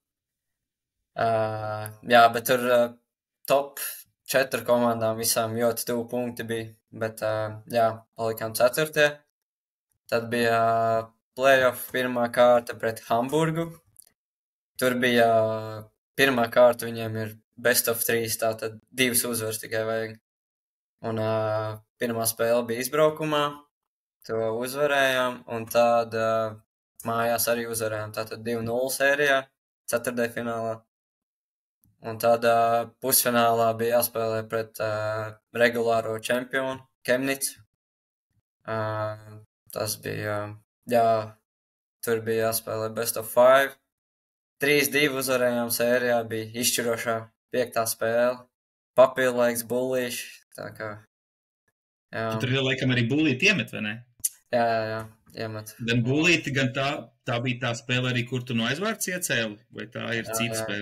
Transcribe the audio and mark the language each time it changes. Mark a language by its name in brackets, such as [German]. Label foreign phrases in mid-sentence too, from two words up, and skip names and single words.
[Latvian] Jā, bet tur top 4 komandām visām ļoti tuvu punkti bija, bet jā, palikām 4. Tad bija playoff pirmā kārta pret Hamburgu. Tur bija pirmā kārta, viņiem ir [English] best of 3, [Latvian] tātad 2 uzvaras tikai vajag. Un pirmā spēle bija izbraukumā, to uzvarējām, un tad mājās arī uzvarējām, tātad 2-0 sērijā, 4. finālā. Un tad pusfinālā bija jāspēlē pret regulāro čempionu Kemnicu. Tas bija, jā, tur bija jāspēlē [English] best of 5. [Latvian] 3-2 uzvarējām sērijā, bija izšķirošā 5. spēle. Papildlaiks, bullīši, tā kā, jā. Tu tur laikam arī bullīti iemet, vai ne? Jā. iemet. Gan gulīti, gan tā bija tā spēle arī, kur tu no aizvārds iecēli, vai tā ir cita spēle?